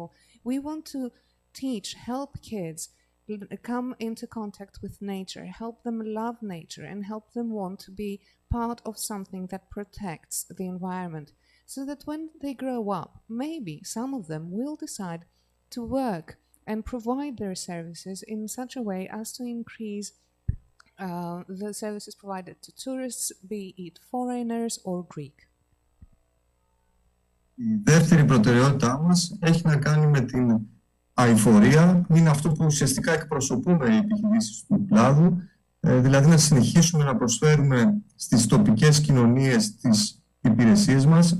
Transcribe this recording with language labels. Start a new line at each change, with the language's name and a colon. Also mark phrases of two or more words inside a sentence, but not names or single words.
English: We want to help kids come into contact with nature, help them love nature, and help them want to be part of something that protects the environment, so that when they grow up, maybe some of them will decide to work and provide their services in such a way as to increase the services provided to tourists, be it foreigners or Greek.
Greek: Η δεύτερη προτεραιότητά μας έχει να κάνει με την αειφορία. Είναι αυτό που ουσιαστικά εκπροσωπούμε οι επιχειρήσεις του κλάδου, δηλαδή να συνεχίσουμε να προσφέρουμε στις τοπικές κοινωνίες τις υπηρεσίες μας.